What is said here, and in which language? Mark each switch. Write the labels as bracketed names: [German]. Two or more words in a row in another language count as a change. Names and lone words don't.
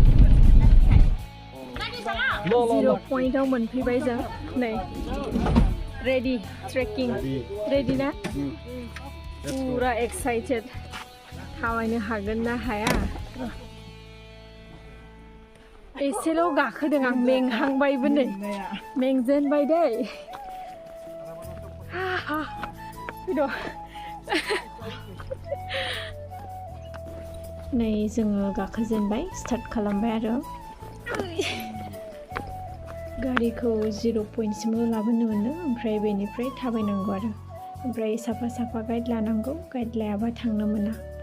[Bodo] जिर' पइन्टआव मोनफैबाय जों नै [English] Ready trekking. Ready na? Pura excited. [Bodo] थाबायनो हागोन ना हाया? एसेल' गाखोदों आं मेंहांबायबो नै मेंजेनबाय दै फैद' नै जोङो गाखोजेनबाय स्टार्ट खालामबाय आरो गारिखौ 0 पइन्टसिमल' लाबोनो मोनो ओमफ्राय बेनिफ्राय थाबायनांगौ आरो ओमफ्राय साफा साफा गाइड लानांगौ गाइड लायाबा थांनो मोना